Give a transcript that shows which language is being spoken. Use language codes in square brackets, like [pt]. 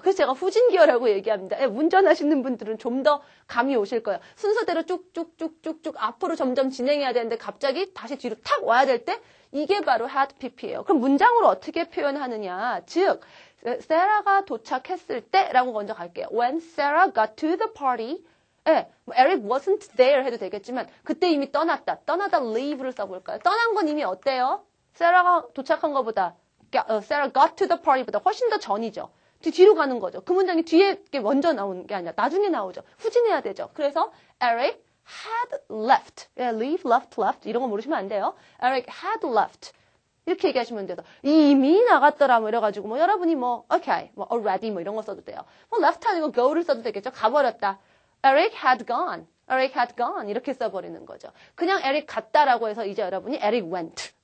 [ko] 그래서 제가 후진기어라고 얘기합니다. 예, 운전하시는 분들은 좀 더 감이 오실 거예요. 순서대로 쭉쭉쭉쭉쭉 앞으로 점점 진행해야 되는데 갑자기 다시 뒤로 탁 와야 될 때 이게 바로 had pp예요. 그럼 문장으로 어떻게 표현하느냐. 즉 세라가 도착했을 때라고 먼저 갈게요. [en] When Sarah got to the party. [ko] 예, 뭐 [en] Eric wasn't there [ko] 해도 되겠지만 그때 이미 떠났다. 떠나다 leave를 써볼까요? 떠난 건 이미 어때요? 세라가 도착한 것보다 [en] Sarah got to the party [ko] 보다 훨씬 더 전이죠. 뒤로 가는 거죠. 그 문장이 뒤에 먼저 나오는 게 아니라 나중에 나오죠. 후진해야 되죠. [en] 그래서 Eric had left. [ko] 예, leave, left 이런 거 모르시면 안 돼요. [en] Eric had left. [ko] 이렇게 얘기하시면 돼서 이미 나갔더라 뭐 이래가지고 뭐 여러분이 뭐 okay, 뭐 already 뭐 이런 거 써도 돼요. 뭐 left 아니고 go를 써도 되겠죠. 가버렸다. [en] Eric had gone. Eric had gone [ko] 이렇게 써버리는 거죠. 그냥 Eric 갔다라고 해서 이제 여러분이 [en] Eric went.